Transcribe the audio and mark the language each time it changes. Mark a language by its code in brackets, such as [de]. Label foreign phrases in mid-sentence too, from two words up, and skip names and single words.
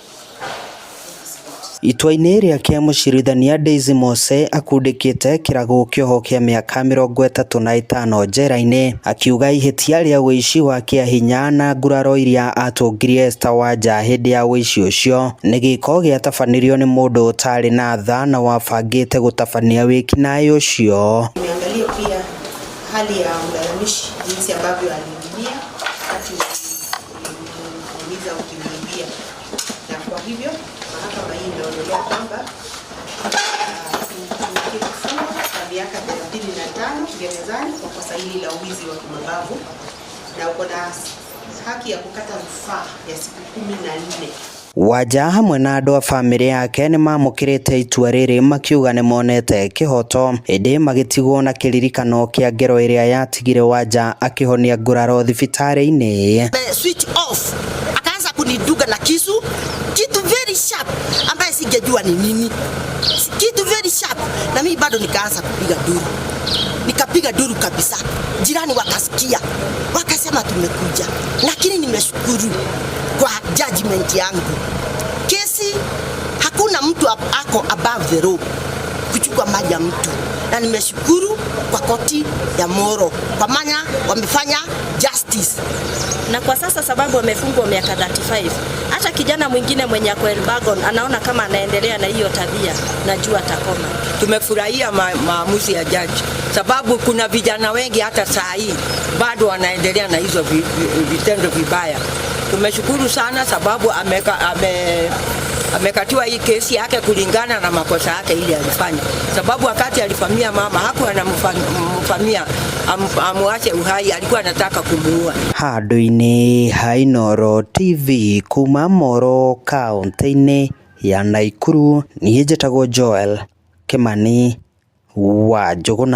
[ki] Itua-inĩ rĩake mũcirithania Daisy Mose akundĩkĩte Kĩrago kĩoho kĩa mĩaka 35 njera-inĩ, akiuga ihĩtia rĩa ũici wa kĩahinya na nguraro iria atũngirie Esther Wanja hĩndĩ ya ũici ũcio nĩ gĩko gĩatabanirio nĩ mũndũ ũtarĩ na tha na wabangĩte gũtabania wĩkinaĩ ũcio. [sw] Niangalie pia hali ya mlalamishi jinsi ambavyo aliingia wakati ukimwambia, na kwa hivyo mahakama hii inaonelea kwamba kifungo cha miaka 35 gerezani kwa kosa hili la uwizi wa kimabavu, na uko na haki ya kukata rufaa ya siku 14. [ki] Wanja hamwe na andũ a bamĩrĩ yake nĩ mamũkĩrĩte itua rĩrĩ makiuga nĩ monete kĩhoto, ĩndĩ magĩtigwo na kĩririkano kĩa ngero ĩrĩa yatigire Wanja akĩhonia nguraro thibitarĩ-inĩ. [en] Switch off, [sw] akaanza kuniduga na kisu, kitu [en] very sharp [sw] ambaye singejua ni nini, kitu [en] very sharp, [sw] na mimi bado nikaanza kupiga duru, nikapiga duru kabisa. Jirani wakasikia, wakasema tumekuja, lakini nimeshukuru kwa judgment yangu. Kesi hakuna mtu ako [en] above the law [sw] kuchukua maji ya mtu, na nimeshukuru kwa koti ya Moro kwa maana wamefanya justice. Na kwa sasa sababu amefungwa miaka 35, hata kijana mwingine mwenye ako Elbagon anaona kama anaendelea na hiyo tabia, najua atakoma. Tumefurahia maamuzi ya jaji, sababu kuna vijana wengi hata saa hii bado wanaendelea na hizo vitendo vibaya. Tumeshukuru sana sababu amekatiwa hii kesi yake kulingana na makosa yake ile alifanya, sababu wakati alifamia mama hakuwa anamfamia amuache uhai, alikuwa anataka kumuua. [ki] Handũ-inĩ ha Inooro TV kuma Moro kaunti-inĩ ya Nakuru, niĩ njĩtagwo Joel Kimani wa Njũgũna.